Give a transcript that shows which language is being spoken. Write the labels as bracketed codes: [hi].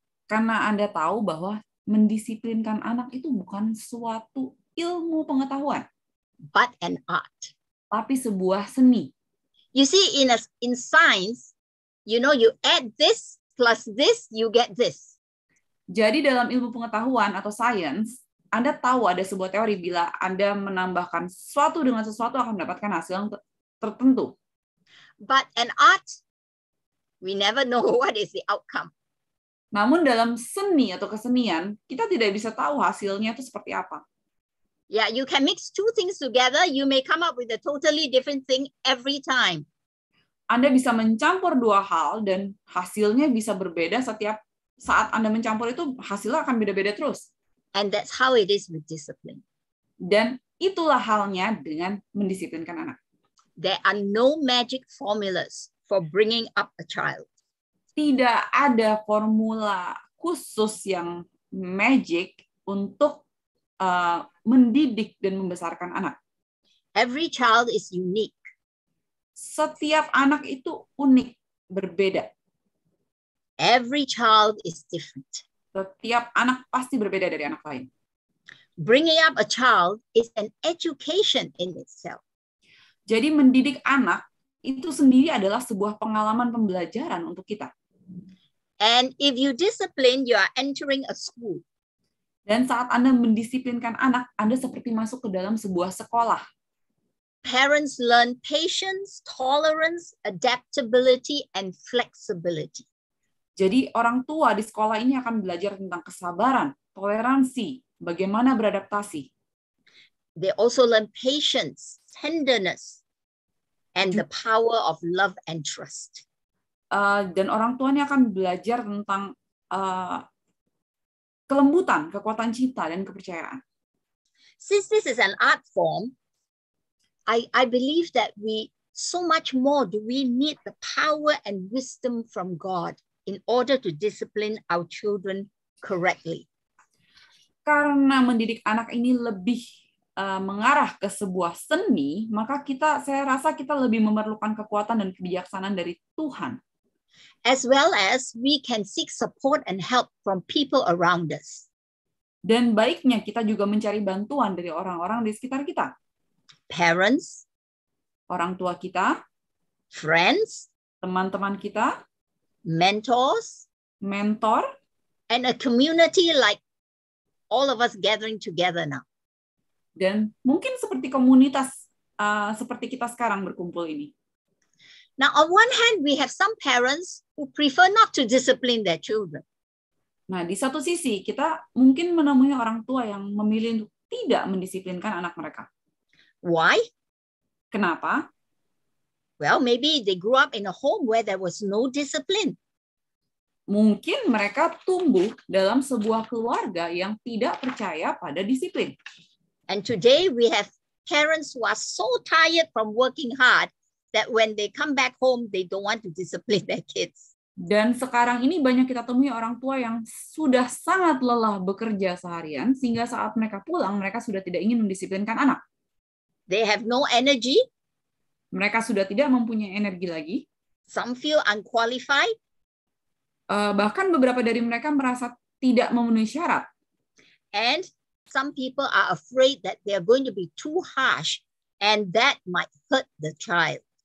[id] Karena Anda tahu bahwa mendisiplinkan anak itu bukan suatu ilmu pengetahuan, [en] but an art. [id] Tapi sebuah seni. [en] You see, in science, you know, you add this plus this, you get this. [id] Jadi dalam ilmu pengetahuan atau sains, Anda tahu ada sebuah teori bila Anda menambahkan sesuatu dengan sesuatu akan mendapatkan hasil yang tertentu. [en] But an art, we never know what is the outcome. [id] Namun dalam seni atau kesenian, kita tidak bisa tahu hasilnya itu seperti apa. [en] Yeah, you can mix two things together, you may come up with a totally different thing every time. [id] Anda bisa mencampur dua hal dan hasilnya bisa berbeda setiap saat Anda mencampur itu, hasilnya akan beda-beda terus. [en] And that's how it is with discipline. [id] Dan itulah halnya dengan mendisiplinkan anak. [en] There are no magic formulas for bringing up a child. [id] Tidak ada formula khusus yang magic untuk mendidik dan membesarkan anak. [en] Every child is unique. [id] Setiap anak itu unik, berbeda. [en] Every child is different. [id] Setiap anak pasti berbeda dari anak lain. [en] Bringing up a child is an education in itself. [id] Jadi mendidik anak itu sendiri adalah sebuah pengalaman pembelajaran untuk kita. [en] And if you discipline, you are entering a school. [id] Dan saat Anda mendisiplinkan anak, Anda seperti masuk ke dalam sebuah sekolah. [en] Parents learn patience, tolerance, adaptability, and flexibility. [id] Jadi orang tua di sekolah ini akan belajar tentang kesabaran, toleransi, bagaimana beradaptasi. [en] They also learn patience, tenderness, and the power of love and trust. [id] Dan orang tua ini akan belajar tentang kelembutan, kekuatan cinta, dan kepercayaan. [en] Since this is an art form, I believe that so much more do we need the power and wisdom from God in order to discipline our children correctly. [id] Karena mendidik anak ini lebih mengarah ke sebuah seni, maka saya rasa kita lebih memerlukan kekuatan dan kebijaksanaan dari Tuhan. [en] As well as we can seek support and help from people around us. [id] Dan baiknya kita juga mencari bantuan dari orang-orang di sekitar kita. [en] Parents, [id] orang tua kita, [en] friends, [id] teman-teman kita, [en] mentors, [id] mentor, [en] and a community like all of us gathering together now. [id] Dan mungkin seperti komunitas seperti kita sekarang berkumpul ini. [en] Now, on one hand, we have some parents who prefer not to discipline their children. [id] Nah, di satu sisi kita mungkin menemui orang tua yang memilih untuk tidak mendisiplinkan anak mereka. [en] Why? [id] Kenapa? [en] Well, maybe they grew up in a home where there was no discipline. [id] Mungkin mereka tumbuh dalam sebuah keluarga yang tidak percaya pada disiplin. [en] And today we have parents who are so tired from working hard that when they come back home, they don't want to discipline their kids. [id] Dan sekarang ini banyak kita temui orang tua yang sudah sangat lelah bekerja seharian, sehingga saat mereka pulang, mereka sudah tidak ingin mendisiplinkan anak. [en] They have no energy. [id] Mereka sudah tidak mempunyai energi lagi. [en] Some feel unqualified. [id] Bahkan beberapa dari mereka merasa tidak memenuhi syarat. [en] And some people are afraid that they are going to be too harsh and that might hurt the child.